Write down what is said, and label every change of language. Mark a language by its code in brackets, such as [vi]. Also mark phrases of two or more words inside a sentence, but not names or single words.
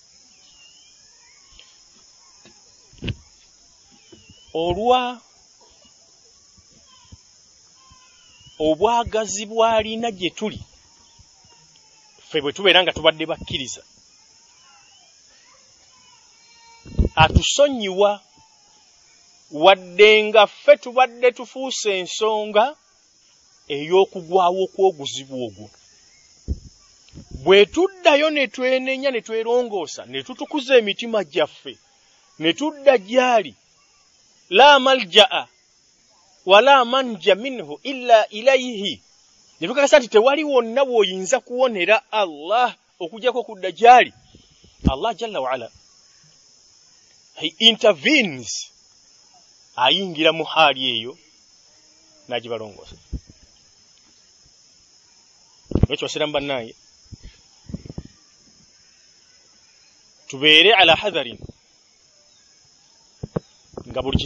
[lg] olwa obwagazi bwalina gye tuli ffe bwe tubeera nga tubadde bakkiriza atusonyiwa wadde nga ffe tubadde tufuuse ensonga ey'okugwawo kw'oguzibu ogwo bwe tuddayo ne twenenya ne twerongoosa ne tutukuza emitima gyaffe ne tudda gyali [ar] لا ملجأ ولا منجى منه إلا إليه [lg] ne tukakasa nti tewali wonna bw'oyinza kuwonera Allah okugyako kudda gyali Allah [ar] جل وعلا [en] he intervenes [lg] ayingira mu hali eyo nagibalongosa. Lwekyo basiramu bannange tubeere [ar] على حذر [lg] nga buli